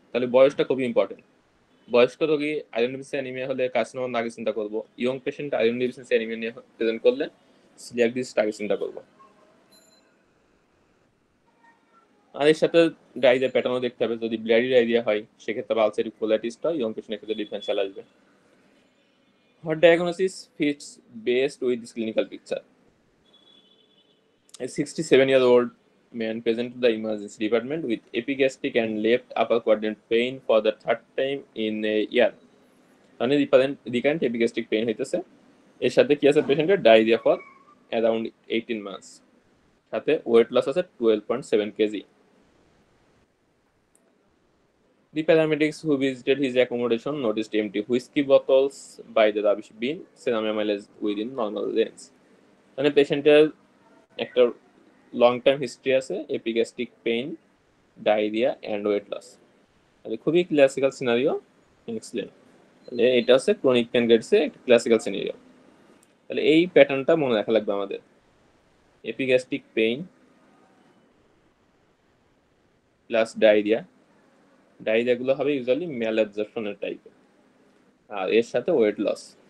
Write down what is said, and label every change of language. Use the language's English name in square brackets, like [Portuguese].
[Bangla] তাহলে বয়সটা খুবই ইম্পর্টেন্ট। বয়স্ক রোগী আয়রন ডেফিসিয়েন্সি অ্যানিমিয়া হলে কার্সিনোমা আগে চিন্তা করব, young patient iron deficiency anaemia নিয়ে প্রেজেন্ট করলে সিলিয়াক ডিজিজ আগে চিন্তা করব। আর এর সাথে ডায়রিয়া প্যাটার্নও দেখতে হবে। যদি ব্লাডি ডায়রিয়া হয়, সেক্ষেত্রে আলসারিক কোলাইটিসটা ইয়ং পেশেন্টের ক্ষেত্রে ডিফারেন্সিয়াল আসবে। [English] Her diagnosis fits best with this clinical picture. A 67-year-old man presented to the emergency department with epigastric and left upper quadrant pain for the third time in a year. [Bangla] মানে recurrent epigastric pain হইতেছে, এর সাথে কি আছে পেশেন্টের diarrhoea [English] for around 18 months, [Bangla] সাথে weight loss আছে 12.7 KG. [English] The paramedics who visited his accommodation noticed empty whiskey bottles by the rubbish bin, serum amylase within normal range. [Bangla] মানে পেশেন্টের একটা লং টাইম হিস্ট্রি আছে epigastric pain, diarrhoea and weight loss. তাহলে খুবই classical scenario. Excellent. তাহলে এটা হচ্ছে chronic প্যানক্রিয়াটিসের একটা ক্লাসিক্যাল সিনারিও। তাহলে এই প্যাটার্নটা মনে রাখা লাগবে আমাদের। এপিগ্যাস্ট্রিক পেইন প্লাস ডায়রিয়া, ডায়রিয়াগুলো হবে ইউজুয়ালি ম্যালঅ্যাবজর্পশনের টাইপের, আর এর সাথে ওয়েট লস।